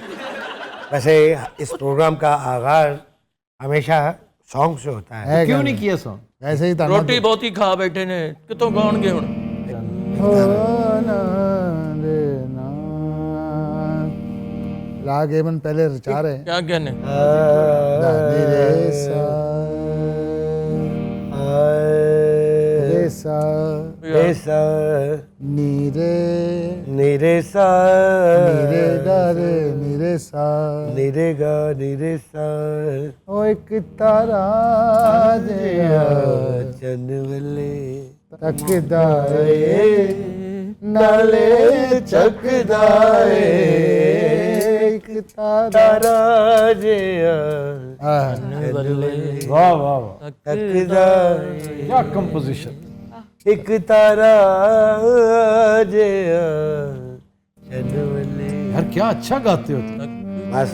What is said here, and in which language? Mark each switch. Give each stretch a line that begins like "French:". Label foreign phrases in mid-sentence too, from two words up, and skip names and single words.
Hindi: वैसे इस प्रोग्राम का आगाज हमेशा सॉन्ग से होता है। क्यों नहीं किया सॉन्ग? ऐसे ही था
Punjabi: ਰੋਟੀ ਬਹੁਤ ਹੀ ਖਾ ਬੈਠੇ ਨੇ ਕਿੱਥੋਂ ਗਾਉਣਗੇ ਹੁਣ?
Hindi: राग एमन पहले रचा रहे हैं। क्या कहने? रे सा रे सा रे सा नी रे नी रे सा नी रे गा रे नी रे सा नी रे गा नी रे सा।
Punjabi: ਓ ਇੱਕ ਤਾਰਾ ਜਿਹਾ चनवले तकदा ਏ ਨਾਲੇ ਚੱਕਦਾ ਏ ਇੱਕ ਤਾਰਾ ਤਾਰਾ ਜਿਹਾ
Hindi: वाह वाह वाह,
Punjabi: तकदा
Hindi: क्या कंपोजिशन।
Punjabi: ਇੱਕ ਤਾਰਾ ਜਿਹਾ ਚੰਨਵਲੇ।
Hindi: यार क्या अच्छा गाते हो तुम। बस